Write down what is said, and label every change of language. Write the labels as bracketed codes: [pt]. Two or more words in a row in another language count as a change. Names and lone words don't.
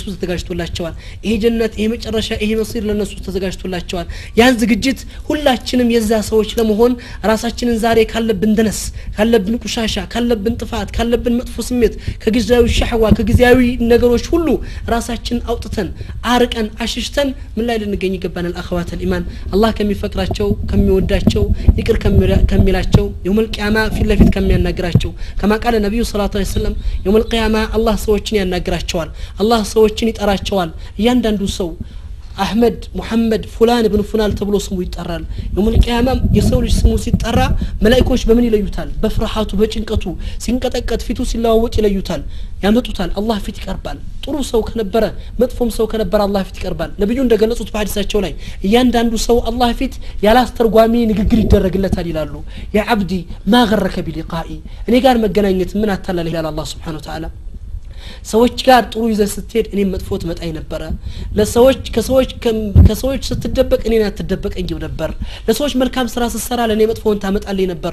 [am] ተዘጋጅቶላቸዋል ይሄ ጀነት ይሄ መጨረሻ ይሄ መሲር ለነሱ ተዘጋጅቶላቸዋል ያን ዝግጅት ሁላችንም የዛ ሰዎች ለመሆን ራሳችንን ዛሬ ካለብን ደነስ ካለብን ቁሻሻ ካለብን ጥፋት ካለብን መጥፎ ስሜት ከጊዜያዊ ሸህዋ ከጊዜያዊ ነገሮች ሁሉ ራሳችንን አውጥተን አርቀን አሽሽተን ምን ላይ ልንገኝ ይገባናል [ar] አخوات الإيمان [am] الله ከሚፈቅራቸው ከሚወዳቸው ይቅር ከሚላቸው [ar] يوم القيامة في [am] ለፊት ከሚያናግራቸው [ar] كما قال النبي صلى الله عليه وسلم يوم القيامة الله [am] ሰዎችን ያናግራቸዋል الله ሰዎችን ይጠራቸዋል እያንዳንዱ ሰው አህመድ ሙሐመድ [ar] فلان ابن فلان [am] ተብሎ ስሙ ይጠራል [ar] يوم القيامة [am] የሰው ልጅ ስሙ ሲጠራ መላእክቶች በምን ይለዩታል በፍርሃቱ በጭንቀቱ ሲንቀጠቀጥ ፊቱ ሲለዋወጥ ይለዩታል ያመጡታል አላህ ፊት ይቀርባል ጥሩ ሰው ከነበረ መጥፎም ሰው ከነበረ አላህ ፊት ይቀርባል ነብዩ እንደገለጹት በሐዲሳቸው ላይ እያንዳንዱ ሰው አላህ ፊት ያላስተርጓሚ ንግግር ይደረግለታል ይላሉ [ar] يا عبدي ما غرك بلقائي [am] እኔ ጋር መገናኘት ምን አታላለ ይላል አላህ [ar] سبحانه وتعالى [am] ሰዎች ጋር ጥሩ ይዘህ ስትሄድ እኔ መጥፎ ትመጣይ ነበር ለሰዎች ከሰዎች ስትደበቅ እኔን አትደበቀኝ ነበር ለሰዎች መልካም ስራ ስትሰራ ለኔ መጥፎን ታመጣልኝ ነበር